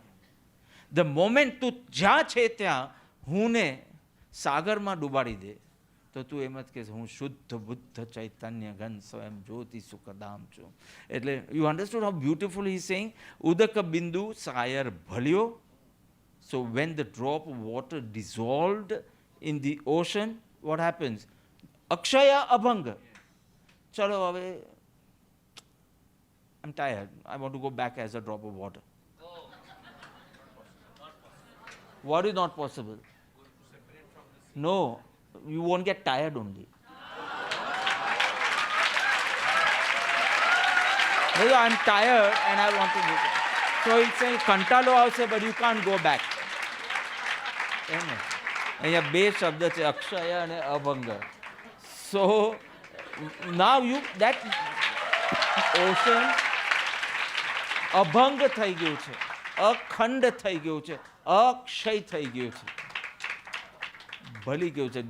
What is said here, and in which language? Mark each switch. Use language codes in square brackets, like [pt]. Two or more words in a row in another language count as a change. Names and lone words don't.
[en] the moment [gu] તું જ્યાં છે ત્યાં હુંને સાગરમાં ડૂબાડી દે તો તું એમ જ કહેશે હું શુદ્ધ બુદ્ધ ચૈતન્ય ઘન સ્વયં જ્યોતિ સુખદામ છું. [en] એટલે you understood how beautiful he saying. [mr] उदक बिंदु सायर भल्यो. [en] so when the drop of water dissolved in the ocean, what happens? Akshaya Abhang. Chalo, હવે I'm tired. I want to go back as a drop of water. What is not possible? No, you won't get tired only. Maybe I'm tired and I want to go back. So it's saying [gu] કંટાળો આવશે [en] but you can't go back. [gu] અહીંયા બે શબ્દ છે, અક્ષય અને અભંગ. [en] so now you that ocean [gu] અભંગ થઈ ગયું છે, અખંડ થઈ ગયું છે, અક્ષય થઈ ગયું છે, ભલી ગયું છે.